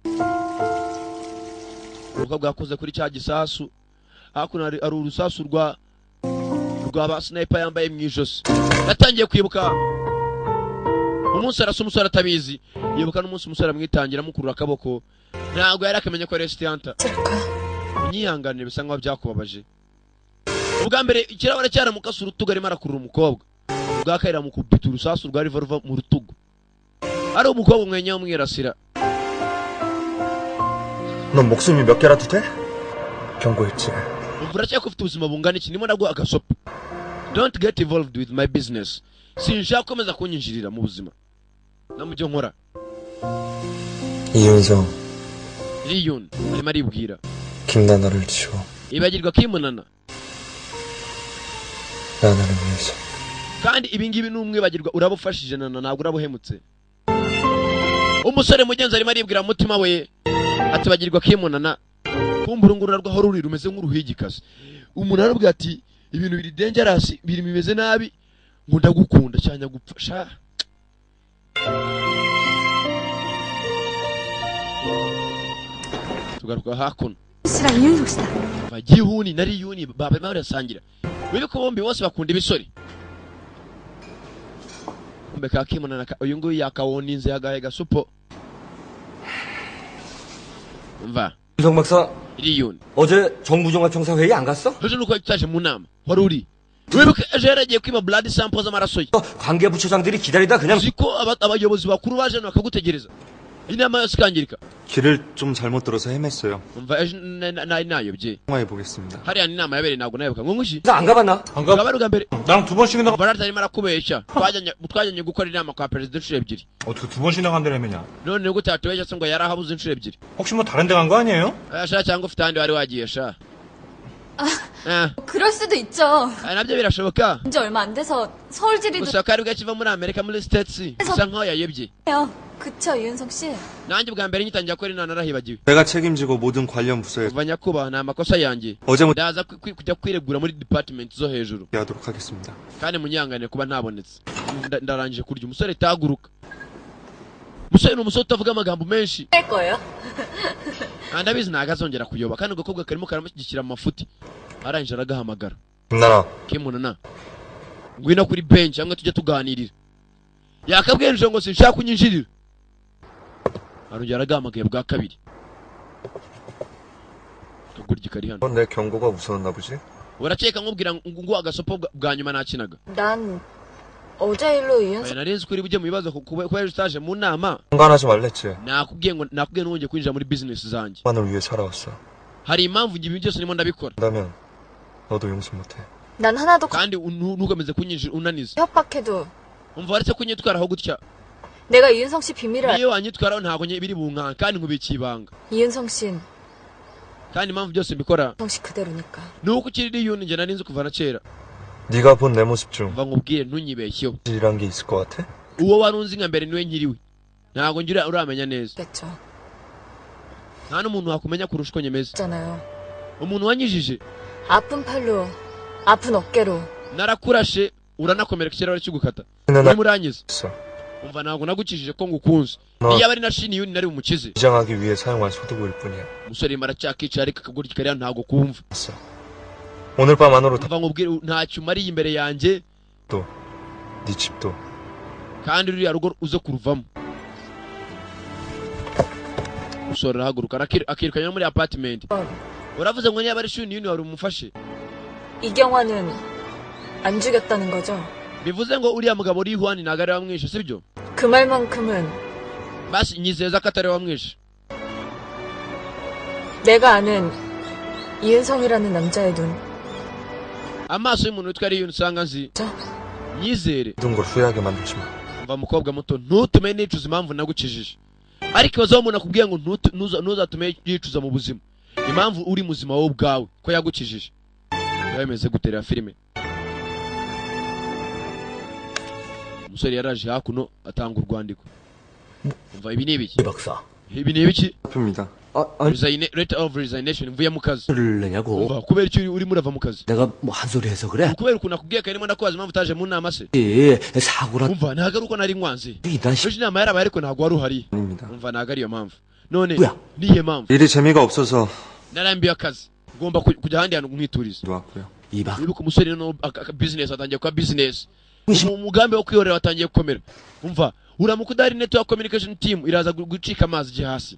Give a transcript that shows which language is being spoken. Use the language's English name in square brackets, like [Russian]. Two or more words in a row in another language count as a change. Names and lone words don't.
[Kinyarwanda] umukobwa yakoze kuri cya gisasu hakuno ari urusasu rwa ba sniper yambaye mu ijosi yatangiye kwibuka umunsi arasa umusore atabizi yibuka n'umunsi umusore amwitangira amukurura akaboko ntabwo yari akamenya ko ari resitant unyihanganire bisa nkaho byakubabaje ubwa mbere ikirahure cyaramukase urutugu arimo arakurura umukobwa ubwa kabiri amukubita urusasu rwa revolver mu rutugu ari umukobwa umwenya w'umwirasira [Korean] 넌 목숨이 몇 개라도 돼? 경고했지. [Kinyarwanda] uracyako ufite ubuzima bungana iki ndimo ndaguha agasopo [English] don't get involved with my business [Kinyarwanda] sinshaka komeza kunyinjirira mu buzima no mu byo nkora [Korean] 이윤성, [Kinyarwanda] Riyun arimo aribwira [Korean] 김나나를 지워. [Kinyarwanda] ibagirwa kimunana [Korean] 나나를 위해서. [Kinyarwanda] kandi ibingibi n'umwibagirwa urabufashije nana ntabwo urabuhemutse umusore mugenzi arimo aribwira mu mutima we ati bagirwa kimunana kumbura ngurura rwaho ruri rumeze nk'uruhigikazi umuntu arabwira ati ibintu biri dangerous biri bimeze nabi ngo ndagukunda cyane gupfasha tugaruka hakuno [Korean] 씨랑 이윤석 씨다. [Kinyarwanda] bagihuni nari yuni baba barasangira wibuka bombi bose bakunda ibisori mbeka kimunana uyu nguyu yakawona yagahe gasupo mva [Korean] 윤석 박사, [Kinyarwanda] Riyun [Korean] 어제 정부종합청사 회의 안 갔어? [Kinyarwanda] ejo nuko cyaje mu nama wari uri wibuka ejo yaragiye kwima [English] blood sample [Kinyarwanda] z'amaraso ye [Korean] 관계부처장들이 기다리다 그냥 [Kinyarwanda] ziko abayobozi bakuru baje hano bakagutegereza inama yose ikangirika [Korean] 길을 좀 잘못 들어서 헤맸어요. [Kinyarwanda] umva ejo nari nayobye [Korean] 통화해 보겠습니다. [Kinyarwanda] hariya ni inama yabereye ntabwo nayoboka ngo ngushi [Korean] 안 가봤나? [Kinyarwanda] ngaba ari ubwa mbere [Korean] 나랑 두 번씩이나 [Kinyarwanda] umva arimo arakubeshya twajyanye gukora inama kwa perezida inshuro ebyiri [Korean] 어떻게 두 번씩이나 간다며냐? [Kinyarwanda] none nubwo utatubeshya se ngo yari ahabuze inshuro ebyiri [Korean] 혹시 뭐 다른 데 간 거 아니에요? [Kinyarwanda] sha cyangwa ufite ahandi wari wagiye sha [Korean] 그럴 수도 있죠. [Kinyarwanda] nabyo birashoboka [Korean] 이제 얼마 안 돼서 서울지리도 [Kinyarwanda] gusa kari gakiva muri amerika muri states bisa nkaho yayobye [Korean] 해요. 그쵸, 이윤석 씨? [Kinyarwanda] nanjye ubwa mbere ngitangira gukora inama narahibagiwe [Korean] 내가 책임지고 모든 관련 부서에 [Kinyarwanda] kuva nyakubahwa ni amakosa yanjye [Korean] 어제부터 [Kinyarwanda] ndaza kujya kwiregura muri department zo hejuru [Korean] 하도록 하겠습니다. [Kinyarwanda] kandi munyanganire kuba ntabonetse ndarangije kurya umusore taguruka umusore ni umusore utavuga amagambo menshi [Korean] 할 거예요? [Kinyarwanda] ndabizi ntabwo azongera kuyoba kandi agakobwa karimo karamushyigikira mu mafuti arangije aragahamagara [Korean] 김나나, [Kinyarwanda] kimunana ngwino kuri bench hamwe tujye tuganirira yakabwenje ngo sinshaka kunyinjirira arongera aragahamagaye bwa kabiri kagurya kari hano [Korean] 넌 내 경고가 무서웠나 보지? [Kinyarwanda] urakeka nkubwira ngo agasopo bwa nyuma nakinaga [Korean] 난 어제 일로 이윤석 [Kinyarwanda] nari nzi ko uri bujye mu bibazo kuba ejo utaje mu nama [Korean] 상관하지 말랬지. [Kinyarwanda] nakubwiye ntwongeye kwinjira muri business zanjye [Korean] 만을 위해 살아왔어. [Kinyarwanda] hari impamvu ibintu byose ndimo ndabikora [Korean] 그렇다면 너도 용서 못해. 난 하나도 [Kinyarwanda] kandi ntukomeze kunyinjira unaniza [Korean] 협박해도 [Kinyarwanda] umva waretse kunyitwaraho gutya [Korean] 내가 이윤석 씨 비밀을 [Kinyarwanda] niyo wanyitwaraho ntabwo biri bunkanga kandi nkubikiye ibanga [Korean] 이윤석 씨는 [Kinyarwanda] kandi impamvu byose mbikora [Korean] 이윤석 씨 그대로니까. [Kinyarwanda] nuko ukiri Riyun njye nari nzi kuva na kera [Korean] 네가 본 내 모습 중 [Kinyarwanda] mva nkubwire ntunyibeshyeho [Korean] 이란 게 있을 것 같아? [Kinyarwanda] uwo wari unzi nka mbere niwe nkiriwe ntabwo ngira uramenya neza [Korean] 겠죠. [Kinyarwanda] nta n'umuntu wakumenya kurusha uko nyemeza [Korean] 있잖아요. [Kinyarwanda] umuntu wanyijije [Korean] 아픈 팔로, 아픈 어깨로 [Kinyarwanda] narakurashe uranakomereka ikirahuri cy'ugukata [Korean] 나 [Kinyarwanda] urimo uranyiza [Korean] 있어. [Kinyarwanda] umva ntabwo nagukijije ko ngukunze [Korean] 너 [Kinyarwanda] niyo aba ari na Shin-Yun nari bumukize [Korean] 위장하기 위해 사용한 소독일 뿐이야. [Kinyarwanda] umusore aracyakicara ariko akagurya kariya ntabwo kumva [Korean] 알았어. 오늘 밤 안으로 다 [Kinyarwanda] mva nkubwire ntacyo umariye imbere yanjye [Korean] 또 네 집도 [Kinyarwanda] kandi ruriya rugo uze kuruvamo. Umusore arahaguruka akirukanye muri apartment. uravuze ngo niba ari shuni yuni wari umufashe. [Korean] 이경환은 안 죽였다는 거죠? [Kinyarwanda] bivuze ngo uriya mugabo uri Juan ntago ari wamwishe sibyo? [Korean] 그 말만큼은 [Kinyarwanda] basi nyizeza ko atari wamwishe. [Korean] 내가 아는 이은성이라는 남자의 눈. [Kinyarwanda] amaso y'umuntu witwa Riyuni usanga nzi. [Korean] 저 [Kinyarwanda] nyizere. [Korean] 모든 걸 후회하게 만들지 마. [Kinyarwanda] umva mukobwa muto ntutume nicuza impamvu nagukijije. ariko ibazo umuntu akubwiye ngo ntuzatume yicuza mu buzima impamvu uri muzima wowe ubwawe ko yagukijije. yemeze gutera filime. umusore yaraje hakuno atanga urwandiko. umva ibi ni ibiki? [Korean] 박사. [Kinyarwanda] ibi ni ibiki? [Korean] 아픕니다. [English] letter of resignation [Kinyarwanda] mvuye mu kazi. [Korean] 를 내냐고. [Kinyarwanda] umva kubera icyo urimo urava mu kazi. [Korean] 내가 뭐 한 소리 해서 그래? [Kinyarwanda] kubera ukuntu akubwiye ko arimo ndakubaza impamvu utaje mu nama se. [Korean] 사고라. [Kinyarwanda] umva ntago ari uko nari nkwanze. [Korean] 이단 씨. [Kinyarwanda] ejo inama yarabaye ariko ntago wari uhari. [Korean] 아닙니다. [Kinyarwanda] umva ntago ariyo mpamvu. none [Korean] 뭐야? [Kinyarwanda] nihe mpamvu? 일이 재미가 없어서 narambiwe akazi. ngomba kujya ahandi hantu nkituriza. [Korean] 들어왔고요. 이박. [Kinyarwanda] nibuka umusore no business atangiye kwa business. umugambi wo kwiyorera watangiye gukomera. umva uramuka udahari [English] network communication team [Kinyarwanda] iraza gucika amazi je hasi.